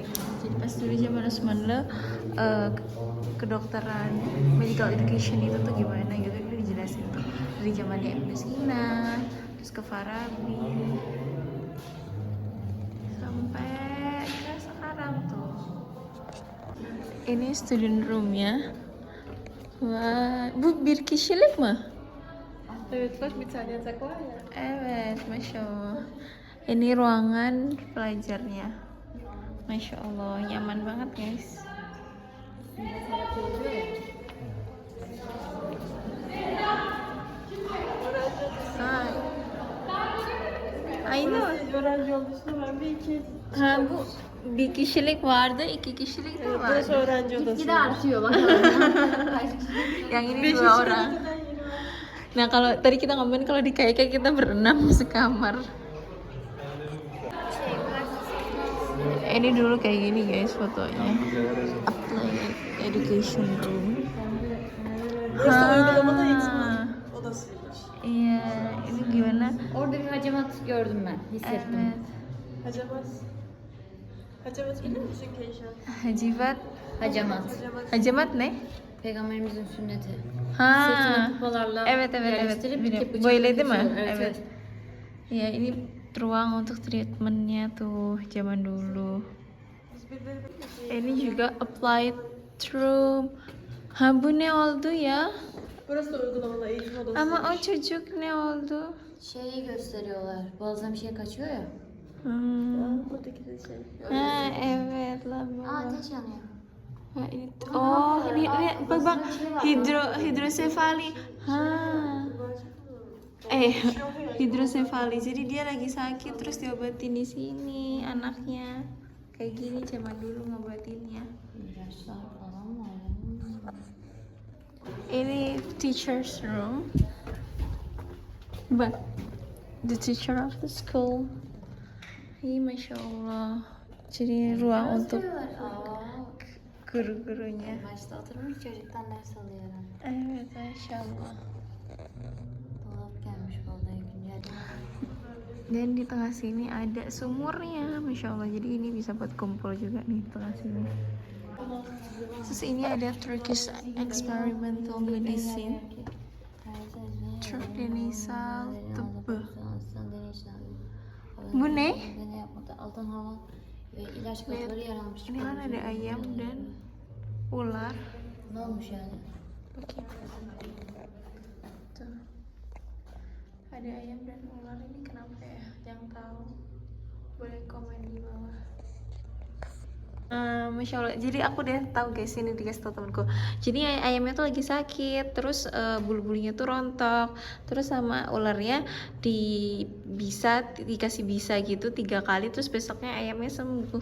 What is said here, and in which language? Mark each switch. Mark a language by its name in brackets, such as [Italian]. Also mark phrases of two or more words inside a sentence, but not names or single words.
[Indonesian] Jadi pas dulu zaman Osmanlı kedokteran [English] medical education [Indonesian] itu tuh gimana gitu, itu dijelasin tuh dari zamannya Ibnu Sina terus ke Farabi sampai ke sekarang tuh. Ini student roomnya. Wah, [Turkish] bu bir kişilik mi? Evet bak bir tane yatak var ya. Evet, [Arabic] ما شاء الله. [Indonesian] Ini ruangan pelajarnya. [Arabic] ما شاء الله, [Indonesian] nyaman banget guys. Hai. [Turkish] Aynı. Öğrenci olduğunu ben bir iki. Ha, bu bir kişilik vardı, iki kişilik de Burası vardı. öğrenci odası. Bir de artıyor bak. [Indonesian] Yang ini dua orang. Nah kalau tadi kita ngomongin kalau di KK kita berenam sekamar. Ini dulu kayak gini guys fotonya. [English] Applied education room. [Turkish] Burası uygulamalı eğitim odasıymış. [Indonesian] Iya, ini gimana? [Turkish] Orada bir hacamat gördüm ben. Hissettim. Evet. Hacamat. Hacamat bilir misin Keyşan? Hacivat. Hacamat. Hacamat ne? Peygamberimizin sünneti. Ha. Sırtına kupalarla Evet. yerleştirip Biliyorum. bıçak Böyle değil mi? kesiyorlar. Evet. [Indonesian] Ya ini ruang untuk treatmentnya tuh zaman dulu. Ini juga applied room. [Turkish] Ha bu ne oldu ya? Burası da uygulamalı eğitim odası. Ama o çocuk ne oldu? Şeyi gösteriyorlar. Boğazdan bir şey kaçıyor ya. Buradaki de şey. Ha evet lah. Ateş yanıyor. Ha, [Indonesian] ini ini [Turkish] bak bak hidrosefali. Ha. Hidrosefali. [Indonesian] Jadi dia lagi sakit terus diobatin di sini anaknya. Kayak gini zaman dulu ngobatinnya. [Turkish] İlaçlar falan var. [Indonesian] Ini [English] teacher's room. But the teacher of the school. [Indonesian] Ini [Arabic] ما شاء الله. [Indonesian] Jadi ruang untuk guru-gurunya. [Turkish] Başta oturmuş çocuktan ders alıyorum. Evet [Arabic] ما شاء الله. [Turkish] Dolap gelmiş vallahi güncel. [Indonesian] Dan di tengah sini ada sumurnya, [Arabic] ما شاء الله. [Indonesian] Jadi ini bisa buat kumpul juga nih di tengah sini. Terus ini ada [English] Turkish experimental medicine. [Turkish] Türk deneysel tıbbı. Bu ne? Altın hava ve ilaç kutuları yer almış. [Indonesian] Ini kan ada ayam dan ular. [Turkish] Ne olmuş yani? Bakayım. Tuh. [Indonesian] Ada ayam dan ular ini kenapa ya? Yang tahu boleh komen di bawah. [Arabic] ما شاء الله. [Indonesian] Jadi aku udah tahu guys, ini dikasih tau temanku. Jadi ayamnya tuh lagi sakit, terus bulu-bulunya tuh rontok, terus sama ularnya dikasih bisa gitu 3 kali, terus besoknya ayamnya sembuh.